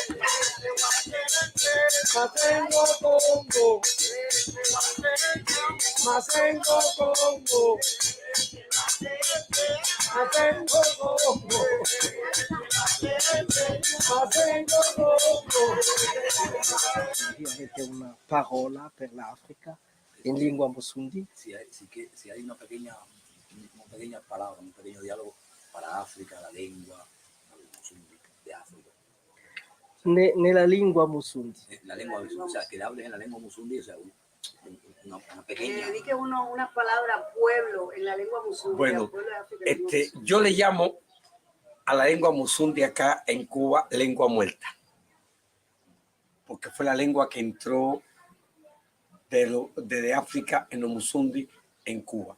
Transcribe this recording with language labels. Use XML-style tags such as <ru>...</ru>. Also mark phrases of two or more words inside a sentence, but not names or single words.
<it>Masengo Congo. Masengo Congo. Masengo Congo. Masengo Congo. Avete una parola per l'Africa in lingua Musundi?</it> <es>Si hay una pequeña palabra, un pequeño diálogo para África, la lengua de África.</es> <it>Nella lingua Musundi.</it> <es>La lengua, o sea, que hables en la lengua Musundi, o sea, una pequeña. Dedique una palabra pueblo en la lengua musundi. Bueno, yo le llamo a la lengua Musundi acá en Cuba lengua muerta, porque fue la lengua que entró desde África en los Musundi en Cuba.</es>